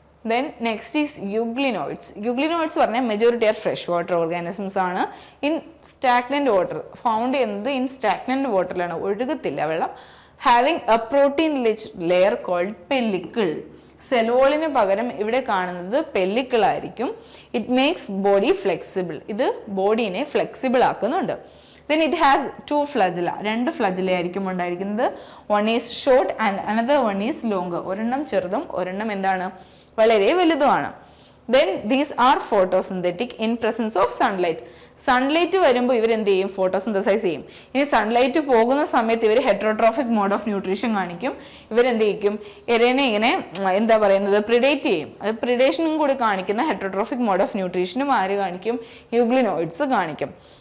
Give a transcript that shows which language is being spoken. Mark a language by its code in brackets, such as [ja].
[en] Then next is euglenoids. [ml] Euglenoids പറഞ്ഞാൽ [en] majority are fresh water organisms [ml] ആണ്. In stagnant water found ചെയ്യുന്നത് in stagnant വാട്ടറിലാണ്, ഒഴുകത്തില്ല വെള്ളം. [en] Having a protein rich layer called pellicle. [ml] സെലോളിന് പകരം ഇവിടെ കാണുന്നത് pellicle ആയിരിക്കും. [en] It makes body flexible. [ml] ഇത് ബോഡീനെ flexible ആക്കുന്നുണ്ട്. [en] Then it has two flagella. [ml] രണ്ട് ഫ്ലജല ആയിരിക്കും ഉണ്ടായിരിക്കുന്നത്. [en] One is short and another one is longer. [ml] ഒരെണ്ണം ചെറുതും ഒരെണ്ണം എന്താണ്, വളരെ വലുതുമാണ്. [en] Then these are photosynthetic in presence of sunlight. [ml] Sunlight വരുമ്പോൾ ഇവർ എന്ത് ചെയ്യും, ഫോട്ടോസിന്തസൈസ് ചെയ്യും. ഇനി സൺലൈറ്റ് പോകുന്ന സമയത്ത് ഇവർ ഹെറ്ററോട്രോഫിക് മോഡ് ഓഫ് ന്യൂട്രീഷൻ കാണിക്കും. ഇവരെന്ത് ചെയ്യും, ഇരേനെ ഇങ്ങനെ എന്താ പറയുന്നത്, പ്രിഡേറ്റ് ചെയ്യും. അത് പ്രിഡേഷനും കൂടി കാണിക്കുന്ന ഹെറ്ററോട്രോഫിക് മോഡ് ഓഫ് ന്യൂട്രീഷനും ആര് കാണിക്കും, യൂഗ്ലിനോയിഡ്സ് കാണിക്കും.